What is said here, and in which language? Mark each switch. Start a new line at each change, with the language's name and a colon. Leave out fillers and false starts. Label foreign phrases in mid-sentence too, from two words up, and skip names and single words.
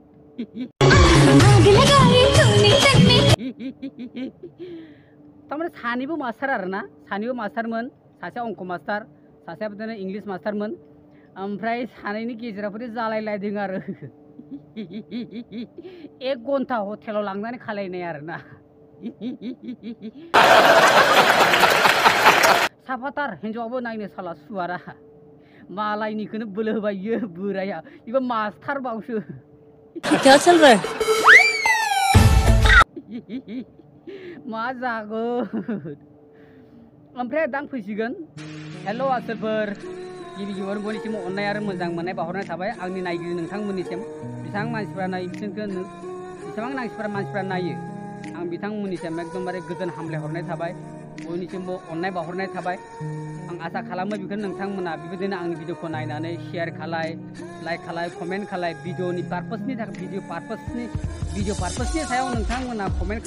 Bodo: तारमाने सानैबो मास्टार आरोना सानैबो मास्टारमोन सासे अंक मास्टार सासेया बिदिनो इंलिश मास्टारमोन ओमफ्राय सानैनि गेजेरावबो जालायलायदों आरो 1 घन्टा हटेलाव लांनानै खालायनाय आरोना साफाथार हिन्जावाबो नायनो साला सुवारा मालायनिखौनो बोलो होबाय इयो बोराया इबो मास्टार बावसो
Hindi: क्या चल रहा है
Bodo: मा जागोन ओमफ्राय दां फैसिगोन हेलो आसोलफोर गिबियावनो बयनिसिम अननाय आरो मोजां मोननाय बावहरनाय थाबाय आंनि नायगिरि नोंथांमोननिसिम बेसेबां मानसिफ्रा नायो बेसेबां मानसिफ्रा नायो आं बिथांमोननिसिम एकदमबारे गोजोन हामलायहरनाय थाबाय बयनिसिमबो अननाय बावहरनाय थाबाय आं आसा खालामो बेखौनो नोंथांमोना बेबायदिनो आंनि भिडिअखौ नायनानै शेयार खालाय लाइक खालाय कमेन्ट खालाय भिडिअनि पारपसनि थाखाय भिडिअ पारपसनि सायाव नोंथांमोना कमेन्ट